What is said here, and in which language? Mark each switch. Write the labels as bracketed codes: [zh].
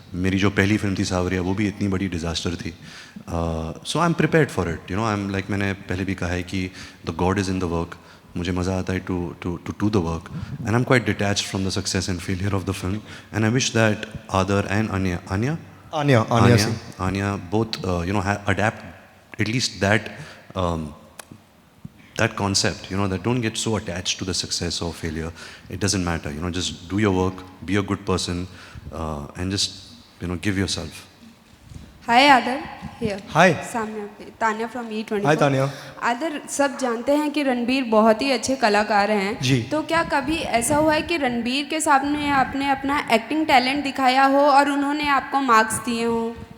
[hi] मेरी जो पहली फिल्म थी सावरिया वो भी इतनी बड़ी डिज़ास्टर थी [en] so I am prepared for it you know I am like [hi] मैंने पहले भी कहा है कि [en] the god is in the work [hi] मुझे मज़ा आता है [en] To do the work and I am quite detached from the success and failure of the film and I wish that Aadar and Anya both you know adapt at least that that concept you know that don't get so attached to the success or failure. It doesn't matter you know just do your work, be a good person and just you know give yourself. Hi Adar, here. Hi. [hi] सामने पे Tanya from E24. [en] Hi Tanya. [hi] आदर सब जानते हैं कि रणबीर बहुत ही अच्छे कलाकार हैं जी. तो क्या कभी ऐसा हुआ है कि रणबीर के सामने आपने अपना एक्टिंग टैलेंट दिखाया हो और उन्होंने आपको मार्क्स दिए हो?